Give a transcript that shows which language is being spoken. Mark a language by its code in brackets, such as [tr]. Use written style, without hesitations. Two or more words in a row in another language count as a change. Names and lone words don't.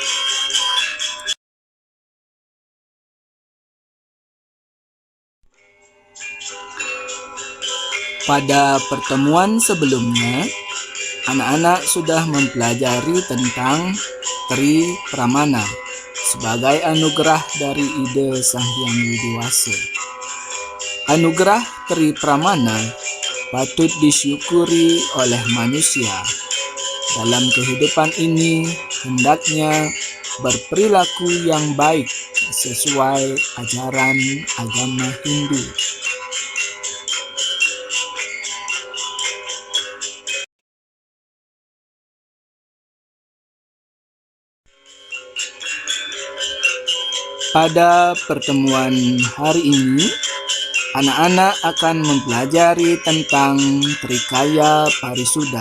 [id] Pada pertemuan sebelumnya, anak-anak sudah mempelajari tentang Tri Pramana sebagai anugerah dari Ida Sang Hyang Widi Wasa. Anugerah Tri Pramana patut disyukuri oleh manusia. Dalam kehidupan ini, hendaknya berperilaku yang baik sesuai ajaran agama Hindu. Pada pertemuan hari ini, anak-anak akan mempelajari tentang Trikaya Parisuddha.